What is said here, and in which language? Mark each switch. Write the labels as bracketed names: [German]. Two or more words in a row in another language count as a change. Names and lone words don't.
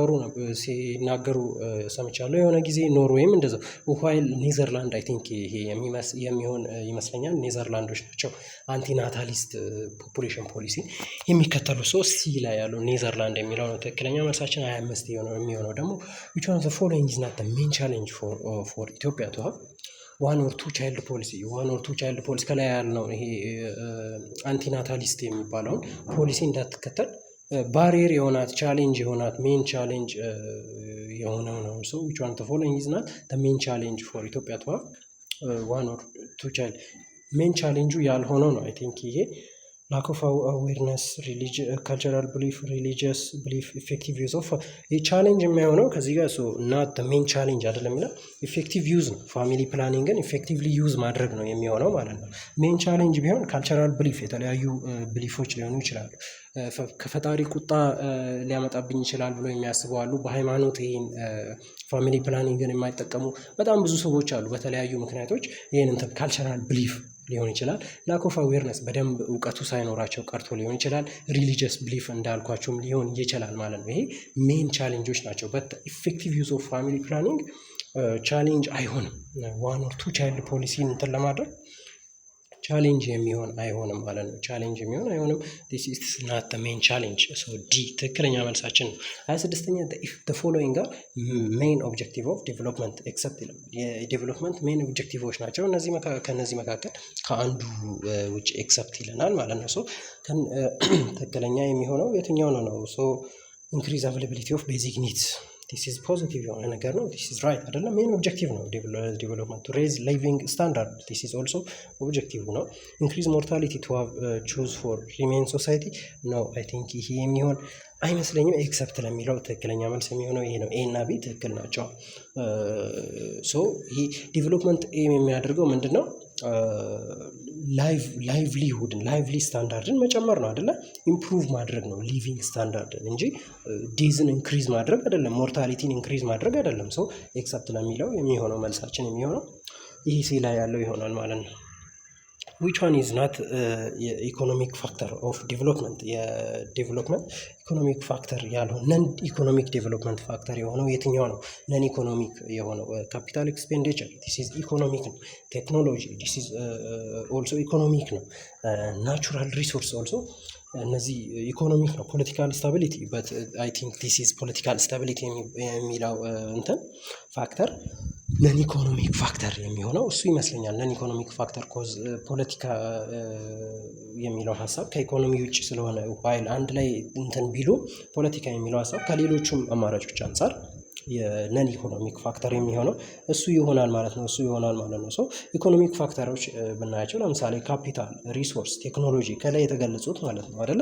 [Amharic] ሲናገሩ ሰምቻለሁ የሆነ ጊዜ። ኖርዌይም እንደዛው ውኋይል ኔዘርላንድ [English] I think [Amharic] ይሄ የሚሆን ይመስለኛል ኔዘርላንዶች ናቸው [English] antinatalist population policy [Amharic] የሚከተሉ። ሶ ሲ ላይ ያለው ኔዘርላንድ የሚለው ነው ትክክለኛ መልሳችን። 25 የሚሆነው ደግሞ [English] which one of the following is not the main challenge for Ethiopia to have one or two child policy [Amharic] ከላይ ያልነው ይሄ አንቲናታሊስት የሚባለውን ፖሊሲ እንዳትከተል ባሪየር የሆናት ቻሌንጅ የሆናት [English] main challenge [Amharic] የሆነው ነው። ሶ [English] which one of the following is not the main challenge for Ethiopia to have one or two child main challenge [Amharic] ያልሆነው ነው [English] I think [Amharic] ይሄ [English] lack of awareness, cultural belief, religious belief, effective use of [Amharic] ቻሌንጅ የሚሆነው ከዚህ ጋር [English] not the main challenge [Amharic] አይደለም ይላል። [English] effective use ነው family planning effectively use [Amharic] ማድረግ ነው የሚሆነው ማለት ነው። [English] main challenge [Amharic] ቢሆን [English] cultural belief [Amharic] የተለያዩ ብሊፎች ሊሆኑ ይችላሉ። ከፈጣሪ ቁጣ ሊያመጣብኝ ይችላል ብሎ የሚያስቡ አሉ። በሃይማኖት ይሄን [English] family planning [Amharic] የማይጠቀሙ በጣም ብዙ ሰዎች አሉ። በተለያዩ ምክንያቶች ይሄን [English] cultural belief [Amharic] ሊሆን ይችላል። [English] lack of awareness [Amharic] በደንብ እውቀቱ ሳይኖራቸው ቀርቶ ሊሆን ይችላል። [English] religious belief [Amharic] እንዳልኳቸውም ሊሆን ይችላል ማለት ነው። ይሄ [English] main challenges [Amharic] ናቸው። [English] but effective use of family planning challenge [Amharic] አይሆንም። [English] one or two child policy [Amharic] እንትን ለማድረግ ቻሌንጅ የሚሆን አይሆንም ማለት ነው። ቻሌንጅ የሚሆን አይሆንም። [English] this is not the main challenge so D [Amharic] ትክክለኛ መልሳችን ነው። 26ኛ [English] the following [Amharic] ጋር [English] main objective of development except [Amharic] ይላል። የዴቨሎፕመንት [English] main objectives [Amharic] ናቸው እነዚህ። ከነዚህ መካከል ከአንዱ ውጭ ኤክሰፕት ይለናል ማለት ነው። ሶ ትክክለኛ የሚሆነው የትኛው ነው? [English] ሶ increase availability of basic needs this is positive [Amharic] የሆነ ነገር ነው። [English] this is right [Amharic] አይደለም። [English] main objective ነው ዴቨሎፕመንት to raise living standard this is also objective ነው። increase mortality to have choose for humane society no I think [Amharic] ይሄ የሚሆን አይመስለኝም። ኤክሰፕት ለሚለው ትክክለኛ መልስ የሚሆነው ይሄ ነው። ኤ እና ቢ ትክክል ናቸው። [English] ሶ ይሄ development aim [Amharic] የሚያደርገው ምንድን ነው? [English] lively standard [Amharic] መጨመር ነው አይደለ? ኢምፕሩቭ ማድረግ ነው [English] living standard [Amharic] እንጂ [English] death increase [Amharic] ማድረግ አይደለም፣ [English] mortality increase [Amharic] ማድረግ አይደለም። ሶ ኤክሰፕት ለሚለው የሚሆነው መልሳችን የሚሆነው ይህ ሲ ላይ ያለው ይሆናል ማለት ነው። [English] which one is not economic factor of development? [Amharic] የዴቨሎፕመንት [English] economic factor [Amharic] ያልሆነ [English] non economic development factor [Amharic] የሆነው የትኛው ነው? [English] non economic [Amharic] የሆነው [English] capital expenditure this is [Amharic] ኢኮኖሚክ ነው። ቴክኖሎጂ [English] this is also [Amharic] ኢኮኖሚክ ነው። [English] natural resource [Amharic] also እነዚህ ኢኮኖሚክ ነው [English] political stability but I think this is political stability [Amharic] የሚለው እንትን [English] factor non economic factor [Amharic] የሚሆነው እሱ ይመስለኛል። [English] non economic factor cause [Amharic] ፖለቲካ የሚለው ሀሳብ ከኢኮኖሚ ውጭ ስለሆነ ዋይል አንድ ላይ እንትን ቢሉ ፖለቲካ የሚለው ሀሳብ ከሌሎቹም አማራጮች አንጻር [English] non economic factor [Amharic] የሚሆነው እሱ ይሆናል ማለት ነው። [English] so economic factors [Amharic] ብናያቸው ለምሳሌ ካፒታል፣ ሪሶርስ፣ ቴክኖሎጂ ከላይ የተገለጹት ማለት ነው አይደለ?